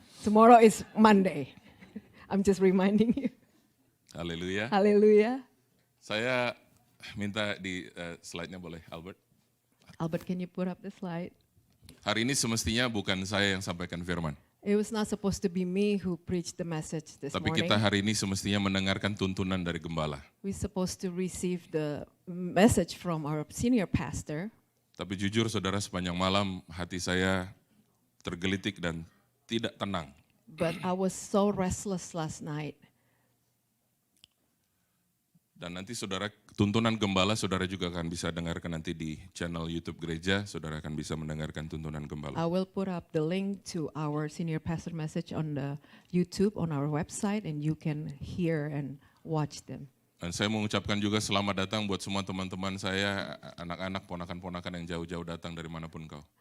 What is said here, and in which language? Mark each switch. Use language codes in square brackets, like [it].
[en] Tomorrow is Monday. I'm just reminding you. Haleluya. Hallelujah. [id] Saya minta di slide-nya boleh, Albert. [en] Albert, can you put up the slide? [id] Hari ini semestinya bukan saya yang sampaikan firman. [en] It was not supposed to be me who preached the message this [id] Tapi [en] morning. [id] kita hari ini semestinya mendengarkan tuntunan dari gembala. [en] We're supposed to receive the message from our senior pastor. [id] Tapi jujur saudara, sepanjang malam hati saya tergelitik dan tidak tenang. [en] But I was so restless last night. [id] Dan nanti saudara, tuntunan gembala saudara juga akan bisa dengarkan nanti di channel YouTube gereja. Saudara akan bisa mendengarkan tuntunan gembala. [en] I will put up the link to our senior pastor message on the YouTube, on our website, and you can hear and watch them. [id] Dan saya mengucapkan juga selamat datang buat semua teman-teman saya, anak-anak, ponakan-ponakan yang jauh-jauh datang dari manapun kau.